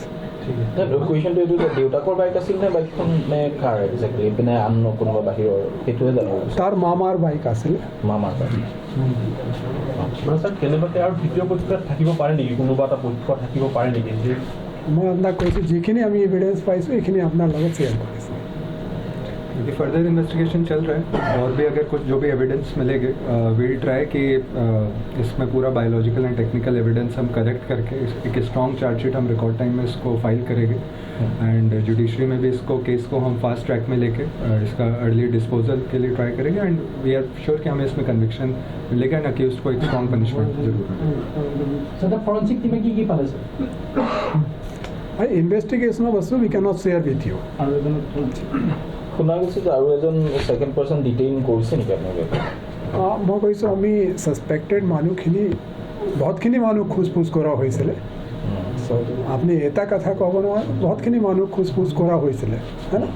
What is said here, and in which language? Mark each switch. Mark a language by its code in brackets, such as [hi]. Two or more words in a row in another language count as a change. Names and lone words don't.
[as] কুৱেশ্যনটো এইটো যে দেউতাকৰ বাইক আছিল নে বাইকখন নে কাৰ একজেক্টলি নে আন কোনোবা বাহিৰৰ সেইটোৱে জানিব বিচাৰিছোঁ। তাৰ মামাৰ বাইক আছিল। মামাৰ বাইক। মানে ছাৰ কেনেবাকৈ আৰু তৃতীয় পক্ষ থাকিব পাৰে নেকি, কোনোবা এটা পক্ষ থাকিব পাৰে নেকি? মই আপোনাক কৈছোঁ যিখিনি আমি ইভিডেঞ্চ পাইছোঁ এইখিনি আপোনাৰ লগত শ্বেয়াৰ কৰিছোঁ। [hi] अभी [en] further investigation [hi] चल रहा है और भी अगर कुछ जो भी एविडेंस मिलेंगे [en] will try [hi] कि इसमें पूरा [en] biological and technical evidence [hi] हम कलेक्ट करके एक [en] strong chargesheet [hi] हम [en] record time [hi] में इसको फाइल करेंगे [en] and judiciary [hi] में भी इसको केस को हम [en] fast track [hi] में लेके इसका [en] early disposal [hi] के लिए ट्राई करेंगे [en] and we are sure [hi] कि हमें इसमें कन्विक्शन मिलेगा [en] and accused [hi] को एक [en] strong punishment [hi] जरूर मिलेगा। [as] ছাৰ ফৰেনছিক টীমে কি পালে ছাৰ ইনভেষ্টিগেশ্যনৰ বস্তু [en] we can not share with you. [as] আৰু শুনা গৈছে যে আৰু এজন [en] second person detain [as] কৰিছে নেকি আপোনালোকে? মই কৈছোঁ আমি ছাছপেক্টেড মানুহখিনি বহুতখিনি মানুহ খোজ কৰা হৈছিলে। আপুনি এটা কথা ক'ব নোৱাৰে, বহুতখিনি মানুহ খোজ কৰা হৈছিলে হয় না।